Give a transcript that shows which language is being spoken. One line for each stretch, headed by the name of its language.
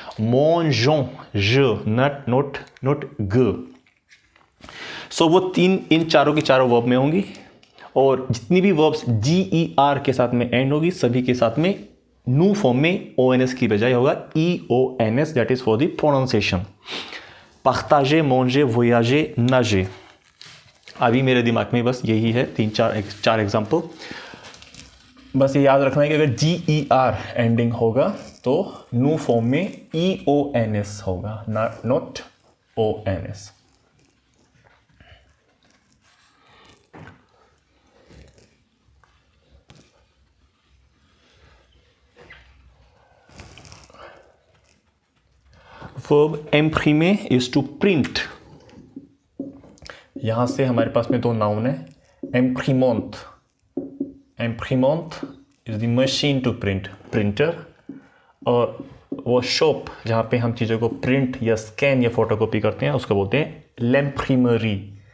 French: मोंजों, ज, नॉट ग।
Hindi: सो वो तीन इन चारों की चारों वर्ब में होंगी, और जितनी भी वर्ब्स GER के साथ में एंड होगी सभी के साथ में नू फॉर्म में ONS की बजाय होगा EONS,
English: That is for the pronunciation.
French: पार्ताger, manger, voyager, nager।
Hindi: अभी मेरे दिमाग में बस यही है, चार एग्जाम्पल। बस ये याद रखना है कि अगर GER एंडिंग होगा तो नू फॉर्म में EONS होगा, not ONS।
English: verb imprimer is to print।
Hindi: यहां से हमारे पास में दो नाउन है।
English: imprimante is the machine to print, printer,
Hindi: और वो शॉप जहां पे हम चीज़ों को प्रिंट या स्कैन या फोटोकॉपी करते हैं उसको बोलते हैं l'imprimerie।